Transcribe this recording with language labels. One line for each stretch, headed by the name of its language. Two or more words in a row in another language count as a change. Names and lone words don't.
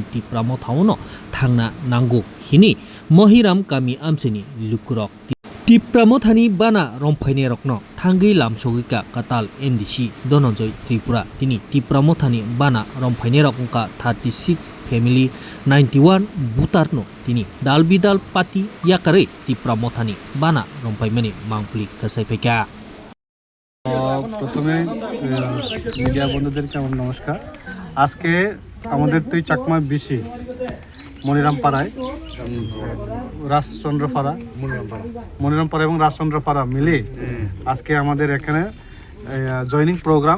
Kok Borok: Tipramothauno Thangna Nango Hini Mohiram Kami Amseni Lukurok Tipramothani Bana Romphaine Rokno Thangi Lamsogika Katal MDC Dononjoy Tripura Tini Tipramothani Bana Romphaine Rokka 36 family 91 Butarno Tini Dalbidal Pati Yakare Tipramothani Bana Romphaimani Mangplik Kasaipeka
Bangla: প্রথমে মিডিয়া বন্ধুদেরকে আমার নমস্কার। আজকে আমাদের তুই চাকমা বিশি মনিরামপাড়ায় রাজচন্দ্রপাড়া মনিরামপাড়া এবং রাজচন্দ্রপাড়া মিলে আজকে আমাদের এখানে
English: joining program.